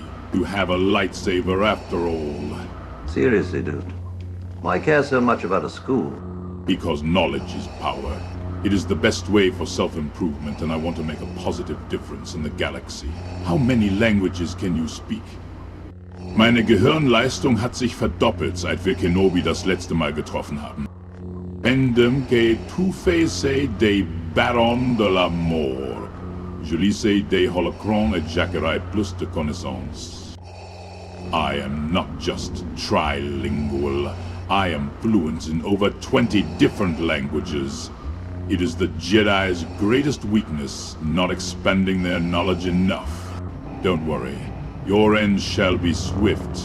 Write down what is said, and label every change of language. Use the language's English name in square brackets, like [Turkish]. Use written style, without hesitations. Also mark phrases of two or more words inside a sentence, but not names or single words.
[English] You have a lightsaber after all. Seriously, dude. Why care so much about a school? Because knowledge is power. It is the best way for self-improvement, and I want to make a positive difference in the galaxy. How many languages can you speak? [German] Meine Gehirnleistung hat sich verdoppelt, seit wir Kenobi das letzte Mal getroffen haben. [French] Endem que tu fais des barons de la mort. Je lisais des holocrons et j'acquérais plus de connaissances. [English] I am not just trilingual. I am fluent in over 20 different languages. It is the Jedi's greatest weakness, not expanding their knowledge enough. Don't worry. Your end shall be swift.